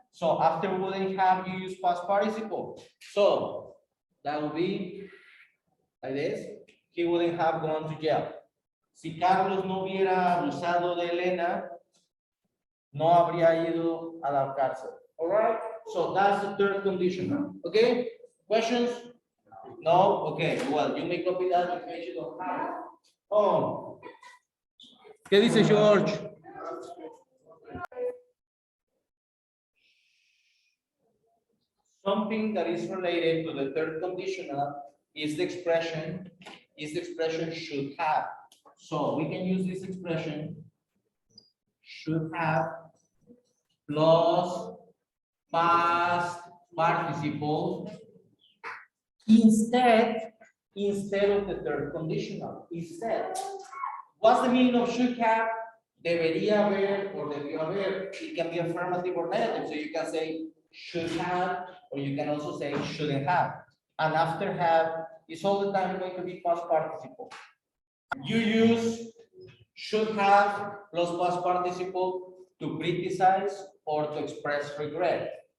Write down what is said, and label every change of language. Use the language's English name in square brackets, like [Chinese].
[English] So after wouldn't have, you use past participle. So that would be like this. He wouldn't have gone to jail. [Spanish] Si Carlos no hubiera abusado de Elena, no habría ido a la cárcel. [English] All right? So that's the third condition. Okay? Questions? No? Okay. Well, you may copy that in case you don't have it. Oh. [Spanish] ¿Qué dice George? [English] Something that is related to the third conditional is the expression should have. So we can use this expression should have plus past participle instead of the third conditional. Instead. What's the meaning of should have? [Spanish] Debería haber or debió haber. [English] It can be affirmative or negative. So you can say should have, or you can also say shouldn't have. And after have is all the time going to be past participle. You use should have plus past participle to criticize or to express regret.